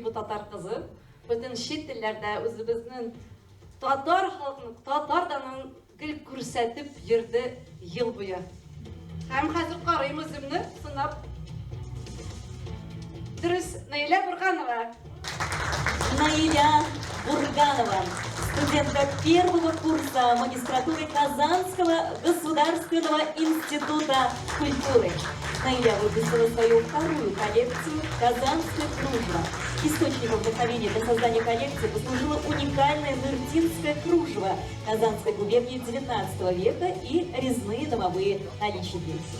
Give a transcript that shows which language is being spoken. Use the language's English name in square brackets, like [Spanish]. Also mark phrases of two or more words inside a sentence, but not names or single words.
[Tatar] бу татар кызы бөтен чит телләрдә үзебезнең татар халкының, татар данын гел күрсәтеп йөрде ел буе. Һәм хәзер карыйм үземне сынап. Дөрес, Наиля Бурганова. Наиля Бурганова, [Russian] студентка первого курса магистратуры Казанского государственного института культуры. Наиля выпустила свою вторую коллекцию «Казанское кружево». Источником вдохновения для создания коллекции послужило уникальное ныртинское кружево Казанской губернии XIX века и резные домовые наличники.